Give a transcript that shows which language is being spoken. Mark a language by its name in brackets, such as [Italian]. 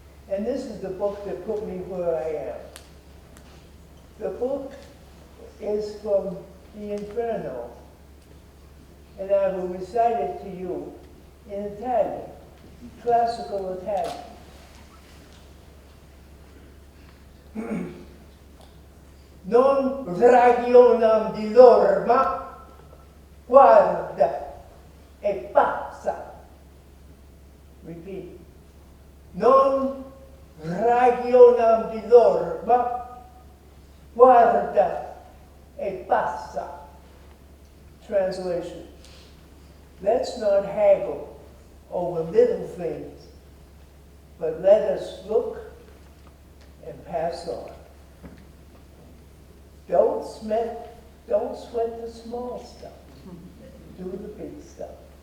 [English] And this is the book that put me where I am. The book is from the Inferno, and I will recite it to you in Italian, classical Italian. [Italian] Non ragionam di loro, ma guarda e passa. [English] Repeat. [Italian] Non ragionam di loro, ma guarda e passa. [English] Translation. Let's not haggle over little things, but let us look and pass on. Don't sweat the small stuff. Do the big stuff.